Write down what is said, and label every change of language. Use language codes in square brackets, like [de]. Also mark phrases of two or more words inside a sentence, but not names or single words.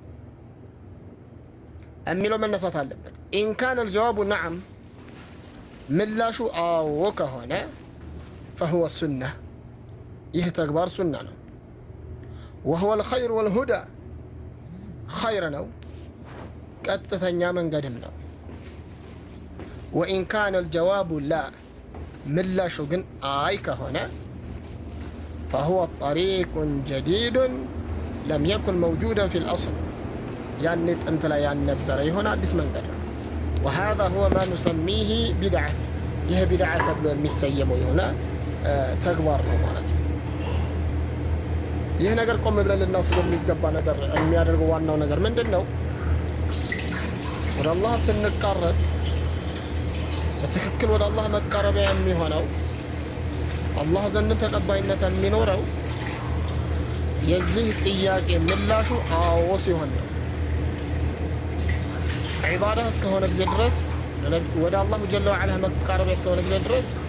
[am] የሚለው መነሳት አለበት። [ar] إن كان الجواب نعم [am] ምላሹ አዎ ከሆነ [ar] فهو سنة [am] ይህ ተግባር ሱና ነው። [ar] وهو الخير والهدى [am] ኸይር ነው፣ ቀጥተኛ መንገድም ነው። [ar] وإن كان الجواب لا [am] ምላሹ ግን አይ ከሆነ [ar] فهو طريق جديد لم يكن موجودا في الأصل يعني أنت لا ينبر هنا [am] አዲስ መንገድ ነው። [ar] وهذا هو ما نسميه بدعة [am] ይህ ቢድዓ ተብሎ የሚሰየመው የሆነ ተግባር ነው ማለት ነው። ይህ ነገር ቆም ብለን ልናስብ የሚገባ ነገር የሚያደርገው ዋናው ነገር ምንድን ነው? ወደ አላህ ስንቃረብ በትክክል ወደ አላህ መቃረቢያ የሚሆነው አላህ ዘንድ ተቀባይነት የሚኖረው የዚህ ጥያቄ ምላሹ አዎ ሲሆን ነው። ዒባዳ እስከሆነ ጊዜ ድረስ ወደ አላሁ [ar] جل وعلا [am] መቃረቢያ እስከሆነ ጊዜ ድረስ